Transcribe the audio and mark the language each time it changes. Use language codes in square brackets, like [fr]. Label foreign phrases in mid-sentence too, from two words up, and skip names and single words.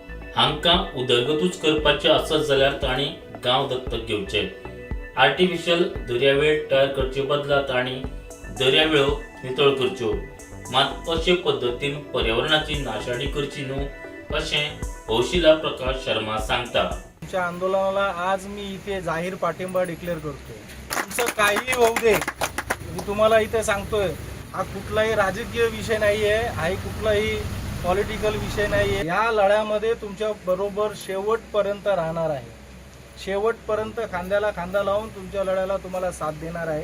[kok] हांकां उदरगतूच करपाचें आसत जाल्यार तांणी गांव दत्तक घेवचे। आर्टिफिशियल दर्यावेळ तयार करचे बदला तांणी दर्यावेळो नितळ करच्यो। मात अशे पद्दतीन पर्यावरणाची नाशाडी करची न्हू, अशें कौशिला प्रकाश शर्मा सांगता। [mr] तुमच्या आंदोलनाला आज मी इथे जाहीर पाठिंबा डिक्लेअर करतो। तुमचं काहीही होऊ दे, मी तुम्हाला इथे सांगतोय, हा कुठलाही राजकीय विषय नाहीये, हा कुठलाही पॉलिटिकल विषय नाहीये। या लढ्यामध्ये तुमच्या बरोबर शेवटपर्यंत राहणार आहे, शेवटपर्यंत खांद्याला खांदा लावून तुमच्या लढ्याला तुम्हाला साथ देणार आहे।